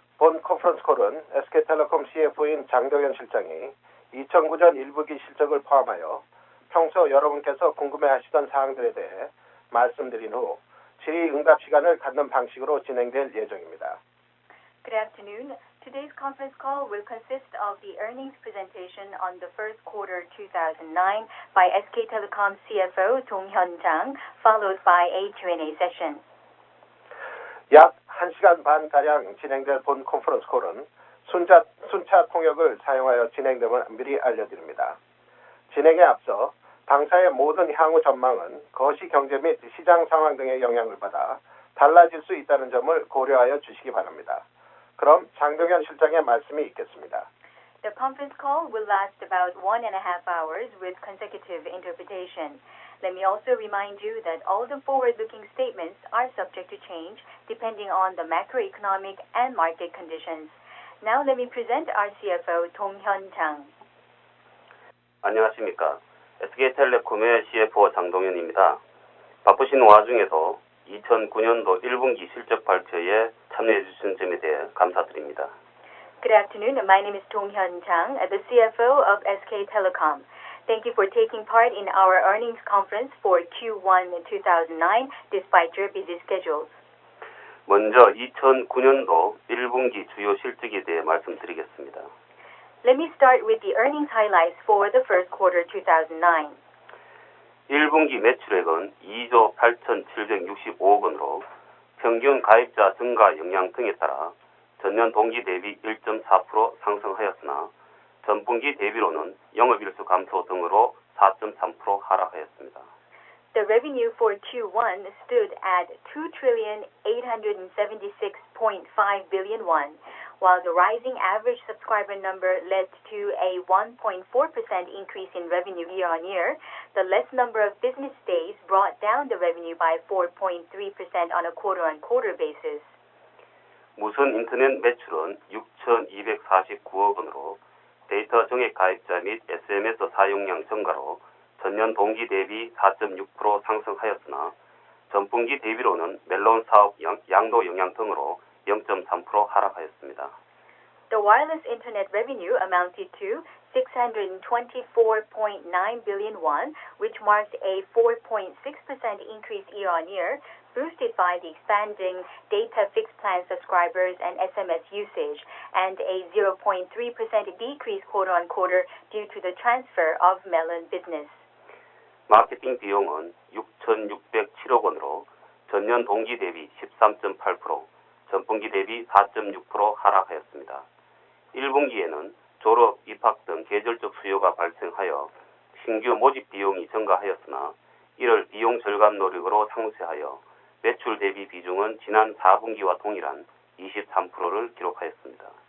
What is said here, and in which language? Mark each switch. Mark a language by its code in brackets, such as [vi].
[ko] 본 컨퍼런스 콜은 SK텔레콤 CFO인 장동현 실장이 2009년 1분기 실적을 포함하여 평소 여러분께서 궁금해하시던 사항들에 대해 말씀드린 후 질의응답 시간을 갖는 방식으로 진행될 예정입니다. [en] Good afternoon. Today's conference call will consist of the earnings presentation on the first quarter 2009 by SK Telecom CFO Dong-hyun Jang, followed by a Q&A session. [ko] 약 1시간 반가량 진행될 본 컨퍼런스 콜은 순차 통역을 사용하여 진행됨을 미리 알려드립니다. 진행에 앞서 당사의 모든 향후 전망은 거시 경제 및 시장 상황 등의 영향을 받아 달라질 수 있다는 점을 고려하여 주시기 바랍니다. 그럼 장동현 실장의 말씀이 있겠습니다. [en] The conference call will last about 1.5 hours with consecutive interpretation. Let me also remind you that all the forward-looking statements are subject to change depending on the macroeconomic and market conditions. Now let me present our CFO Dong-hyun Jang. [ko] 안녕하십니까. SK텔레콤의 CFO 장동현입니다. 바쁘신 와중에도 2009년도 1분기 실적 발표에 참여해 주신 점에 대해 감사드립니다. [en] Good afternoon. My name is Dong-hyun Jang, the CFO of SK Telecom. Thank you for taking part in our earnings conference for Q1 2009 despite your busy schedules. [ko] 먼저 2009년도 1분기 주요 실적에 대해 말씀드리겠습니다. [en] Let me start with the earnings highlights for the first quarter 2009. [ko] 1분기 매출액은 2조 8,765억 원으로 평균 가입자 증가 영향 등에 따라 전년 동기 대비 1.4% 상승하였으나 전분기 대비로는 영업일수 감소 등으로 4.3% 하락하였습니다. [en] The revenue for Q1 stood at 2,876.5 billion won, while the rising average subscriber number led to a 1.4% increase in revenue year-on-year. The less number of business days brought down the revenue by 4.3% on a quarter-on-quarter basis. [ko] 무선 인터넷 매출은 6,249억 원으로 데이터 정액 가입자 및 SMS 사용량 증가로 전년 동기 대비 4.6% 상승하였으나 전분기 대비로는 멜론 사업 양도 영향 등으로 0.3% 하락하였습니다. [en] The wireless internet revenue amounted to 624.9 billion won, which marked a 4.6% increase year-on-year, boosted by the expanding data fixed plan subscribers and SMS usage, and a 0.3% decrease quarter-on-quarter due to the transfer of Melon business. [ko] 마케팅 비용은 6,607억 원으로 전년 동기 대비 13.8%, 전분기 대비 4.6% 하락하였습니다. 1분기에는 졸업, 입학 등 계절적 수요가 발생하여 신규 모집 비용이 증가하였으나 이를 비용 절감 노력으로 상쇄하여 매출 대비 비중은 지난 4분기와 동일한 23%를 기록하였습니다.